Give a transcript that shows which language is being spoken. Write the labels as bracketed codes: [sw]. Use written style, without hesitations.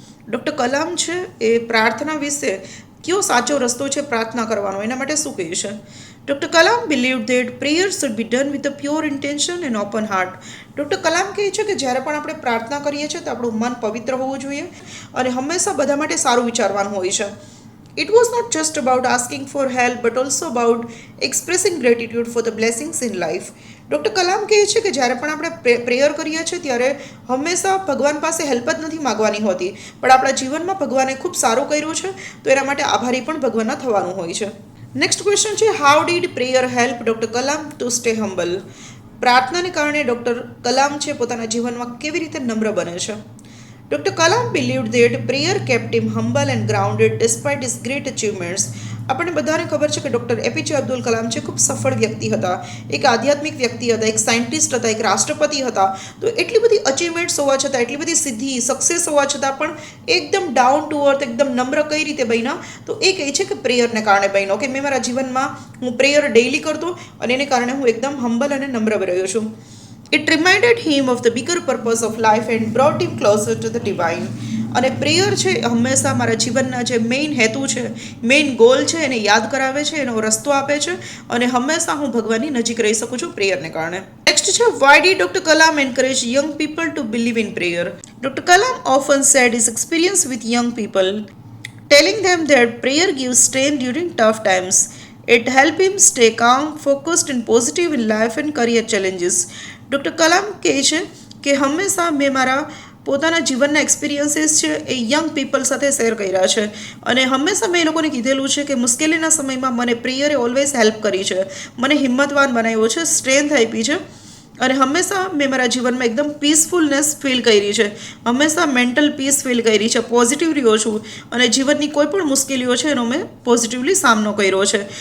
[gu] Doctor Kalam છે એ પ્રાર્થના વિશે કયો સાચો રસ્તો છે પ્રાર્થના કરવાનો, એના માટે શું કહે છે? [en] Doctor Kalam believe that prayer should be done with a pure intention and open heart. [gu] Doctor Kalam કહે છે કે જ્યારે પણ આપણે પ્રાર્થના કરીએ છીએ તો આપણું મન પવિત્ર હોવું જોઈએ અને હંમેશા બધા માટે સારું વિચારવાનું હોય છે. [en] It was not just about asking for help but also about expressing gratitude for the blessings in life. [gu] Doctor Kalam કહે છે કે જ્યારે પણ આપણે પ્રેયર કરીએ છીએ ત્યારે હંમેશા ભગવાન પાસે હેલ્પ જ નથી માગવાની હોતી, પણ આપણા જીવનમાં ભગવાને ખૂબ સારું કર્યું છે તો એના માટે આભારી પણ ભગવાનના થવાનું હોય છે. [en] Next question છે how did prayer help doctor Kalam to stay humble. [gu] પ્રાર્થનાને કારણે ડૉક્ટર કલામ છે પોતાના જીવનમાં કેવી રીતે નમ્ર બને છે? [en] Dr. Kalam believed that prayer kept him humble and grounded despite his great achievements. [gu] આપણને બધાને ખબર છે કે ડૉક્ટર એપીજે અબ્દુલ કલામ છે ખૂબ સફળ વ્યક્તિ હતા, એક આધ્યાત્મિક વ્યક્તિ હતા, એક સાયન્ટિસ્ટ હતા, એક રાષ્ટ્રપતિ હતા. તો એટલી બધી અચીવમેન્ટ્સ હોવા છતાં, એટલી બધી સિદ્ધિ સક્સેસ હોવા છતાં પણ એકદમ ડાઉન ટુ અર્થ, એકદમ નમ્ર કઈ રીતે બન્યા? તો એ કહે છે કે પ્રેયરને કારણે બન્યો, કે મેં મારા જીવનમાં હું પ્રેયર ડેઇલી કરતો અને એને કારણે હું એકદમ હમ્બલ અને નમ્ર રહ્યો છું. [en] It reminded him of the bigger purpose of life and brought him closer to the divine. [gu] અને પ્રેયર છે હંમેશા મારા જીવનના જે મેઇન હેતુ છે, મેઇન ગોલ છે, એને યાદ કરાવે છે, એનો રસ્તો આપે છે, અને હંમેશા હું ભગવાનની નજીક રહી શકું છું પ્રેયરને કારણે. [en] Next છે why did doctor Kalam encourage young people to believe in prayer. Doctor Kalam often said his experience with young people. telling them that prayer gives strength during tough times. It helped him stay calm, focused, and positive in life and career challenges. [gu] Doctor Kalam કહે છે કે હંમેશા મેં મારા પોતાના જીવનના experiences છે એ young people સાથે શેર કર્યા છે અને હંમેશા મેં એ લોકોને કીધેલું છે કે મુશ્કેલીના સમયમાં મને પ્રેયરે ઓલવેઝ હેલ્પ કરી છે, મને હિંમતવાન બનાવ્યો છે, સ્ટ્રેન્થ આપી છે અને હંમેશા મેં મારા જીવનમાં એકદમ પીસફુલનેસ ફીલ કરી છે, હંમેશા મેન્ટલ પીસ ફીલ કરી છે, પોઝિટિવ રહ્યો છું અને જીવનની કોઈ પણ મુશ્કેલીઓ છે એનો મેં પોઝિટિવલી સામનો કર્યો છે.